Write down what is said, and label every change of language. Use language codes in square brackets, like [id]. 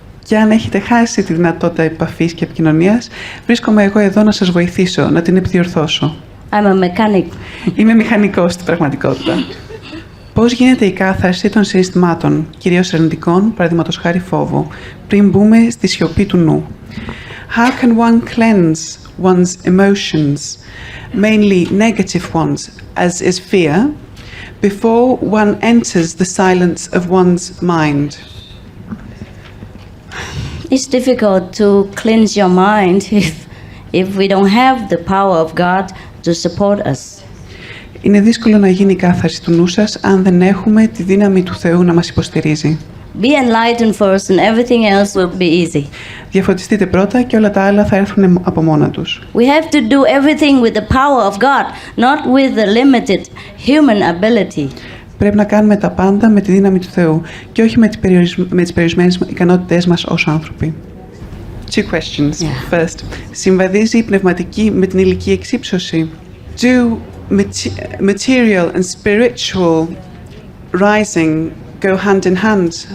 [el] Και αν έχετε χάσει τη δυνατότητα επαφής και επικοινωνίας, βρίσκομαι εγώ εδώ να σας βοηθήσω, να την επιδιορθώσω. [en] I'm a mechanic. [el] Είμαι μηχανικός στην πραγματικότητα. Πώς γίνεται η κάθαρση των συναισθημάτων, κυρίως αρνητικών, παραδείγματος χάρη φόβου, πριν μπούμε στη σιωπή του νου? [en] How can one cleanse one's emotions, mainly negative ones, as is fear, before one enters the silence of one's mind? It's difficult to cleanse your mind if we don't have the power of God to support us. [el] Είναι δύσκολο να γίνει η κάθαρση του νου σας αν δεν έχουμε τη δύναμη του Θεού να μας υποστηρίζει. [en] Be enlightened first and everything else will be easy. [el] Διαφωτιστείτε πρώτα και όλα τα άλλα θα έρθουν από μόνα τους. [en] We have to do everything with the power of God, not with the limited human ability. [el] Πρέπει να κάνουμε τα πάντα με τη δύναμη του Θεού και όχι με τις περιορισμένες ικανότητές μας ως άνθρωποι. [en] Two questions. Yeah. [el] First, συμβαδίζει η πνευματική με την ηλική εξύψωση? [en] Do material and spiritual rising go hand in hand?